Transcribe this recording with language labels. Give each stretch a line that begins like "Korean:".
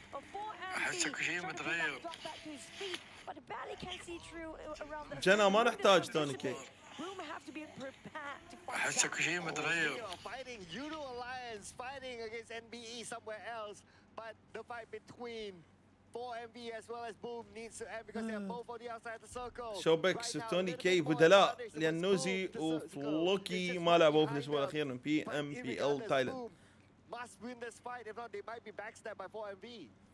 English: But 4MV trying to drop back to his feet, but the barely can see through around the.
Arabic: جنى ما نحتاج توني كي.
English: Boom have to be prepared to fight.
Arabic: أحسك شيء متغير.
English: Fighting YOODO Alliance, fighting against NBE somewhere else, but the fight between 4MV as well as Boom needs to end because they are both on the outside of the circle.
Arabic: شوبكس وتوني كي بدلاء لأن نوزي وفلوكي ما لعبوا في الأسبوع الأخير من PMPL تايلاند.
English: Must win this fight, if not they might be backstabbed by 4MV.